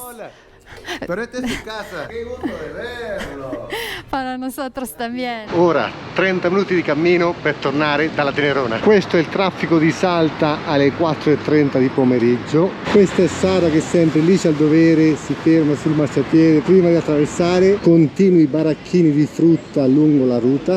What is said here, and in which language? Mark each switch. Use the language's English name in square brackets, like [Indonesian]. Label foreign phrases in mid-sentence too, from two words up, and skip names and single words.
[Spanish] Pero esta es su casa. Qué gusto de verlo. Para nosotros también. [Italian] Ora 30 minuti di cammino per tornare dalla Tenerona. Questo è il traffico di Salta alle 4:30 di pomeriggio. Questa è Sara che sempre lì c'ha il dovere, si ferma sul marciapiede prima di attraversare. Continui baracchini di frutta lungo la ruta.